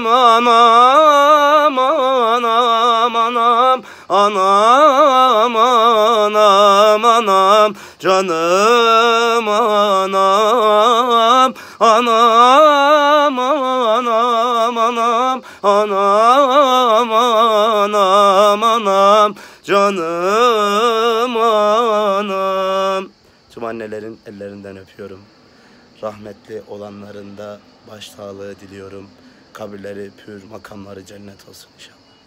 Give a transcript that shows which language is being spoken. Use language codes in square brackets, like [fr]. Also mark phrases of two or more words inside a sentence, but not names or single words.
[tr] anam anam anam anam anam anam, canım anam anam anam anam anam anam anam, canım anam. Tüm annelerin ellerinden öpüyorum. Rahmetli olanların da başsağlığı diliyorum. Kabirleri pür, makamları cennet olsun inşallah.